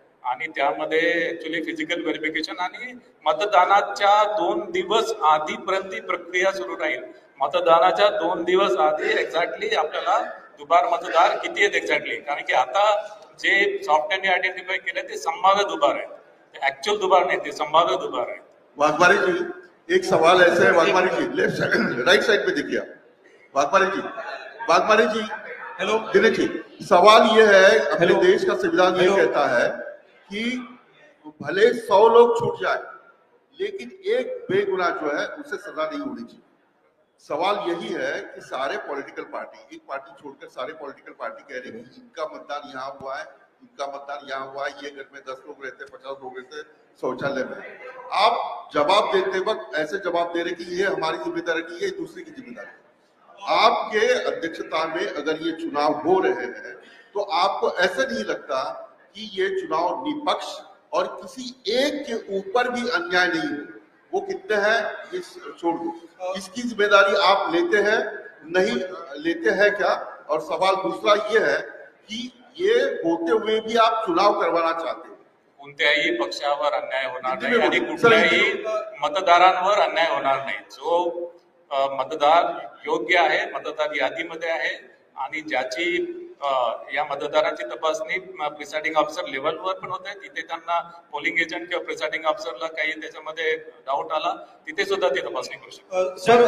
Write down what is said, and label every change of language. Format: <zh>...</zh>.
<mr>आणि त्यामध्ये actually physical verification आणि मतदानाच्या 2 दिवस आधीपर्यंत प्रक्रिया सुरू राहील. मतदानाच्या 2 दिवस आधी एक्झॅक्टली आपल्याला दुबार मतदार किती आहेत एक्झॅक्टली, कारण की आता जे सॉफ्टवेअरने आयडेंटिफाय केले ते संभाव्य दुबार आहेत, ऍक्च्युअल दुबार नहीं, ते संभाव्य दुबार है।</mr> <hi>वाघमारे जी, एक सवाल ऐसे है, वाघमारे जी लेफ्ट साइड राइट साइड पे देखिए आप। वाघमारे जी हेलो दिनेश जी, सवाल ये है, अपने देश का संविधान ये कहता है कि भले 100 लोग छूट जाए लेकिन एक बेगुनाह जो है उसे सजा नहीं होनी चाहिए। सवाल यही है कि सारे पॉलिटिकल पार्टी, एक पार्टी छोड़कर सारे पॉलिटिकल पार्टी कह रहे हैं कि इनका मतदान यहाँ हुआ है, इनका मतदान यहाँ हुआ है, ये घर में 10 लोग रहते, 50 लोग रहते शौचालय में। आप जवाब देते वक्त ऐसे जवाब दे रहे कि ये हमारी जिम्मेदारी नहीं है, दूसरे की जिम्मेदारी। आपके अध्यक्षता में अगर ये चुनाव हो रहे हैं तो आपको ऐसा नहीं लगता कि ये चुनाव निष्पक्ष और किसी एक के ऊपर भी अन्याय नहीं हो? वो कितने हैं इस छोड़ दो, इसकी जिम्मेदारी आप लेते हैं नहीं लेते हैं क्या? और सवाल दूसरा ये है कि ये होते हुए भी आप चुनाव करवाना चाहते हो।</hi> <mr>कोणत्याही पक्षावर अन्याय होणार नाही आणि कुठल्याही मतदारांवर अन्याय होणार नाही। जो मतदार योग्य आहे, मतदार यादीमध्ये आहे आणि ज्याची या मतदारांची तपासणी प्रिसाइडिंग ऑफिसर लेवलवर पण होते, तिथे त्यांना पोलिंग एजंट किंवा प्रिसाइडिंग ऑफिसरला काही त्याच्यामध्ये डाऊट आला, तिथे सुद्धा ते तपासणी करू शकतात।</mr>